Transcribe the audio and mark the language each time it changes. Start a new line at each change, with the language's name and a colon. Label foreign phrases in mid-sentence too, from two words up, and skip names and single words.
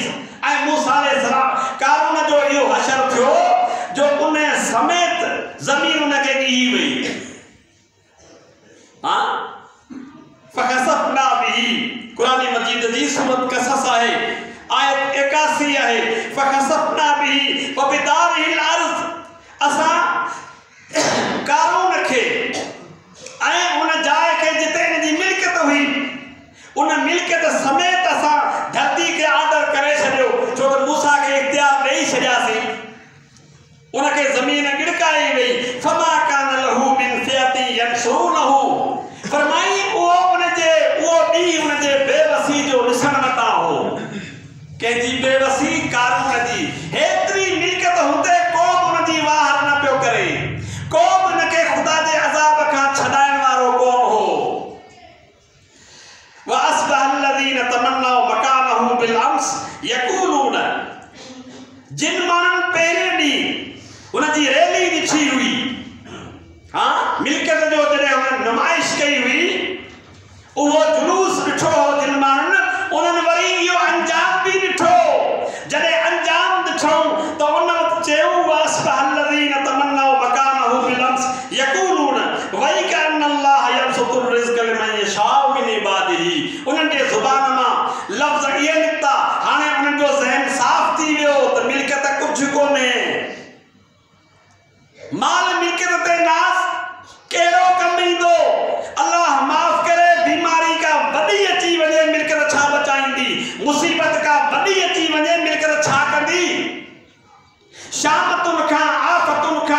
Sindhi: ऐं मूसा अलैहिस्सलाम कानून जो इहो हशर थियो जो उन समेत ज़मीन उनखे ॻिही वई। हाँ,
Arabic: فخسفنا به,
Sindhi: क़ुरान मजीद जी सूरत क़सस आहे, आयत 81 आहे।
Arabic: فخسفنا به وبداره الأرض,
Sindhi: असां कानून खे ऐं उन जाइ खे जिते इन जी मिल्कियत हुई, उन मिल्कियत समेत असां धरती खे आर्डर करे छॾियो, छो त मूसा खे इख्तियार ॾेई छॾियासीं। उनखे ज़मीन गिड़काई वई।
Arabic: فما كان له من فئة ينصرونه,
Sindhi: फरमाई उहो ॾींहुं उनजे बेवसी जो ॾिसण वटां हो। कंहिंजी बेवसी, कानून जी। हेतिरी मिल्कियत हूंदे को बि उनजी वाह न पियो करे, को बि उनखे ख़ुदा जे अज़ाब खां छॾाइण वारो कोन हो।
Arabic: وأصبح الذين تمنوا مكانه بالأمس يقولون,
Sindhi: जिन माण्हुनि पहिरें ॾींहुं उनजी रैली ॾिठी हुई, हाँ, मिल्कियत जो जॾहिं हुननि नुमाइश कई हुई, उहो जुलूस ॾिठो हो जिन माण्हुनि, उन्हनि वरी इहो अंजाम बि ॾिठो। जॾहिं अंजाम ॾिठऊं त उन वक़्तु चयूं
Arabic: وأصبح الذين تمنوا مكانه بالأمس يقولون ويكأن الله يبسط رزق لمن يشاء من عباده.
Sindhi: उन्हनि जे ज़ुबान मां लफ़्ज़ इहे निकिता। हाणे उन्हनि जो ज़हन साफ़ थी वियो त मिल्कियत कुझु कोन्हे, माल मिल्कियत ते नाज़ कहिड़ो कमु ईंदो। अल्लाह माफ़ करे, बीमारी का वॾी अची वञे, मिल्कियत छा बचाईंदी, मुसीबत का वॾी अची वञे, मिल्कियत छा कंदी, शामतुनि खां आफ़त